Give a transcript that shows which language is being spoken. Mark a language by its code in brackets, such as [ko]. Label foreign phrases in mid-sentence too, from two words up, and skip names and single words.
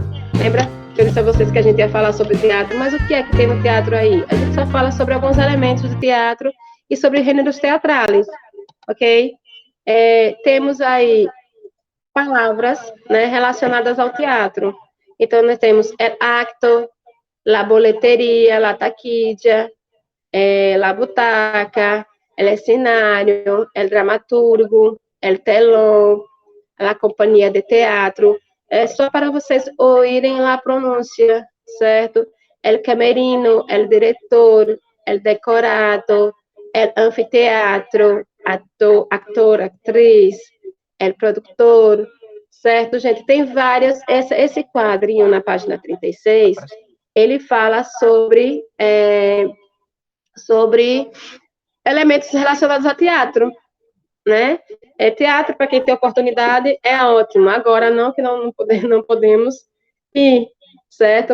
[pt] Lembra que eu disse a vocês que a gente ia falar sobre teatro, mas o que é que tem no teatro aí? A gente só fala sobre alguns elementos do teatro e sobre gêneros teatrais, ok? Temos aí palavras, né, relacionadas ao teatro. Então, nós temos [es] el acto, la boleteria, la taquilla, la butaca, el escenario, el dramaturgo, el telón, [pt] a companhia de teatro. Só para vocês ouvirem a pronúncia, certo? [es] El camerino, el diretor, el decorado, el anfiteatro, actor, atriz, el productor, [pt] certo, gente? Tem várias, esse quadrinho na página 36, ele fala sobre elementos relacionados a teatro, né? Teatro, para quem tem oportunidade, é ótimo. Agora não, que não podemos ir, certo?